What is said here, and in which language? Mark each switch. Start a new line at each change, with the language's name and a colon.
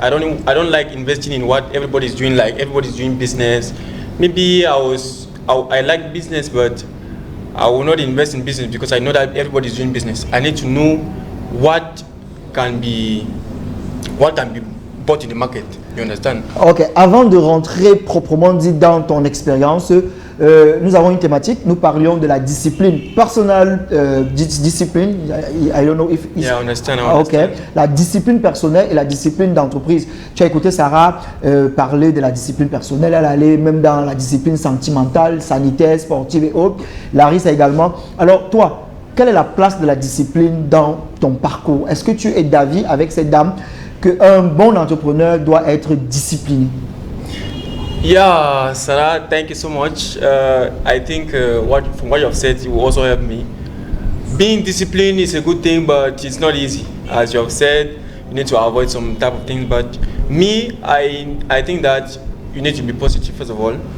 English: I don't like investing in what everybody's doing. Like everybody's doing business. Maybe I like business, but I will not invest in business because I know that everybody's doing business. I need to know what can be bought in the market. You understand?
French: Ok, avant de rentrer proprement dit dans ton expérience, nous avons une thématique, nous parlions de la discipline, personnelle discipline,
English: I don't know if it's... Yeah, I understand.
French: Ok, la discipline personnelle et la discipline d'entreprise. Tu as écouté Sarah parler de la discipline personnelle, elle allait même dans la discipline sentimentale, sanitaire, sportive et autres. Larissa également. Alors toi, quelle est la place de la discipline dans ton parcours? Est-ce que tu es d'avis avec cette dame qu'un bon entrepreneur doit être discipliné?
English: Yeah, Sarah, thank you so much. I think from what you have said, it will also help me. Being disciplined is a good thing, but it's not easy. As you have said, you need to avoid some type of things. But me, I think that you need to be positive first of all.